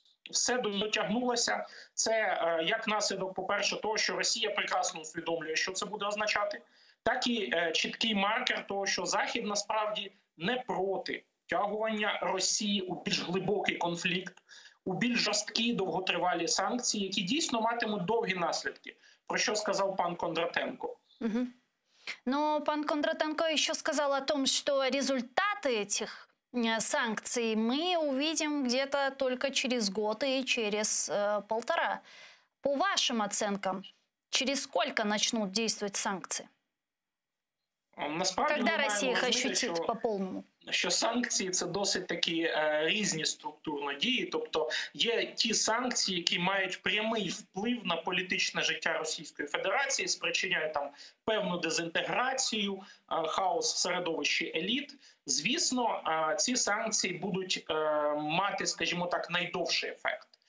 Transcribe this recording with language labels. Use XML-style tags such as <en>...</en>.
<uk>Все дотягнулося. Це як наслідок, по-перше, того, що Росія прекрасно усвідомлює, що це буде означати, так і чіткий маркер того, що Захід насправді не проти втягування Росії у більш глибокий конфлікт, у більш жорсткі довготривалі санкції, які дійсно матимуть довгі наслідки, про що сказав пан Кондратенко. Угу.</uk> <ru>Но пан Кондратенко еще сказал о том, что результаты этих санкций мы увидим где-то только через год и через полтора. По вашим оценкам, через сколько начнут действовать санкции?</ru> <uk>Насправді,</uk> <ru>когда Россия их ощутит по полному?</ru> <uk>Що санкції – це досить такі різні структурно дії. Тобто є ті санкції, які мають прямий вплив на політичне життя Російської Федерації, спричиняють там певну дезінтеграцію, хаос в середовищі еліт. Звісно, ці санкції будуть мати, скажімо так, найдовший ефект.</uk>